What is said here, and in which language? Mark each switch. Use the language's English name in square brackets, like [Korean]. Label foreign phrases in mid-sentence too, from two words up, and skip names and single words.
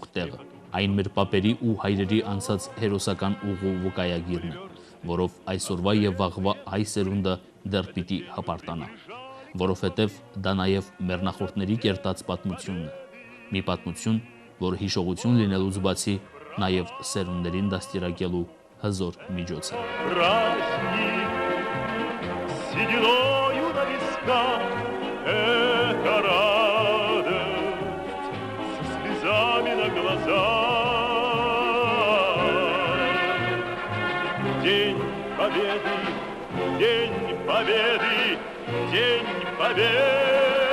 [Armenian] տեղը։ Այն մեր պապերի ու հայրերի անցած հերոսական ուղու վկայագիրն է, որով այսօրվա եւ վաղվա հայ սերունդը դեռ պիտի հպարտանա, որովհետեւ դա նաեւ մեր նախորդների կերտած պատմությունն է։ Մի պատմություն, որ հիշողություն լինելուց բացի նաեւ սերունդներին դաստիարակելու հզոր միջոց է։ [Russian] Сединою на висках эта радость со слезами на глазах. День победы, день победы, день победы.